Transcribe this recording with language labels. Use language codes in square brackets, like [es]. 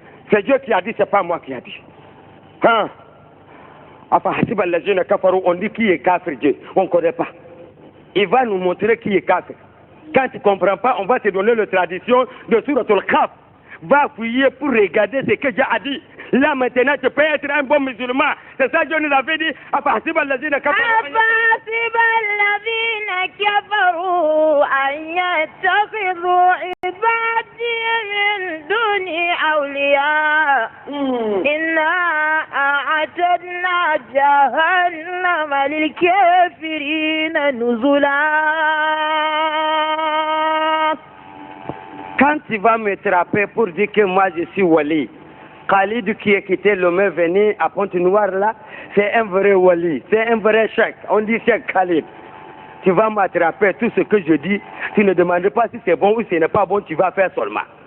[fr] C'est Dieu qui a dit, c'est pas moi qui a dit. Hein? On dit qui est kafir Dieu. On ne connaît pas. Il va nous montrer qui est kafir. Quand tu ne comprends pas, on va te donner la tradition de Suratul Kahf. Va fouiller pour regarder ce que Dieu a dit. Là maintenant, tu peux être un bon musulman. C'est ça que Dieu nous avait dit. [ar] أفحسب الذين كفروا أن يتخذوا عبادي من دوني أولياء إنا أعتدنا جهنم للكافرين نزلا. [fr] Quand tu vas me trapper pour dire que moi je suis wali, Khalid qui est quitté le main venu à Pointe-Noire là, c'est un vrai wali, c'est un vrai cheikh. On dit cheikh Khalid. Tu vas m'attraper tout ce que je dis. Tu ne demandes pas si c'est bon ou si ce n'est pas bon, tu vas faire seulement.